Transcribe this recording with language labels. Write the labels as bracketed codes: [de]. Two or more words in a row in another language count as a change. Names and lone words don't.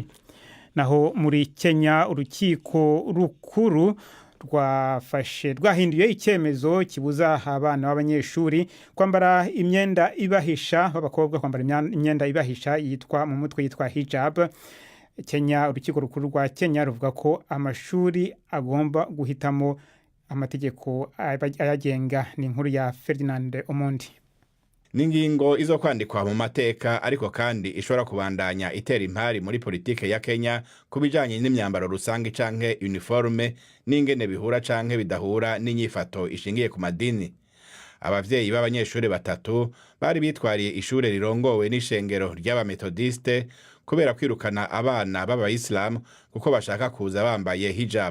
[rw] Naho muri Kenya, urukiko rukuru rwahinduye icyemezo kibuza abana b'abanyeshuri kwambara imyenda ibahisha, b'abakobwa kwambara imyenda ibahisha yitwa mu mutwe yitwa hijab. Kenya, urukiko rukuru rwa Kenya ruvuga ko amashuri agomba guhitamo amategeko ayagenga. Ni inkuru ya Ferdinand Omondi. [rn] N'ingingo izo kwandikwa mu mateka, ariko kandi ishobora kubandanya itera impari muri politike ya Kenya kubijanye n'imyambaro rusange canke uniforme, n'ingene bihura canke bidahura n'inyifato ishingiye ku madini. Abavyeyi b'abanyeshuri batatu bari bitwariye ishure rirongowe n'ishengero ry'abametodiste kubera kwirukana abana b'abayisilamu kuko bashaka kuza bambaye hijab.